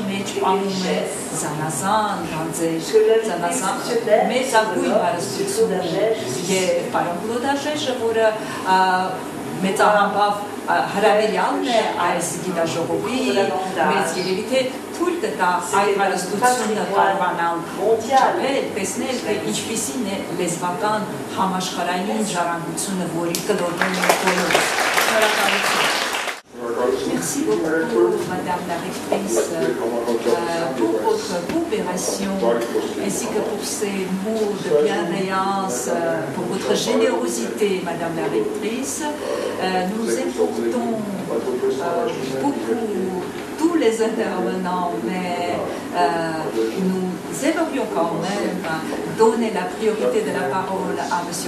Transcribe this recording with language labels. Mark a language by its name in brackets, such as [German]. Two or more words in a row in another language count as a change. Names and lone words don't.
[Armenian] մեջ պահում է զանազան գանձեր, զանազան մեծագույն հարստություն եւ պարոն Կլոդաժեժը, որը մեծահամբավ հրավիրյալն է այս գիտաժողովի, մեծ երևի թե թույլ տա այդ հարստությունը կարողանալ չափել, տեսնել, թե ինչպիսին է լեզվական համաշխարհային ժառանգությունը, որի կլորում է բոլորս։ Շնորհակալություն։ [French] Merci beaucoup, Madame la Rectrice, pour votre coopération ainsi que pour ces mots de bienveillance, pour votre générosité, Madame la Rectrice. Nous écoutons beaucoup tous les intervenants, mais nous aimerions quand même donner la priorité de la parole à M.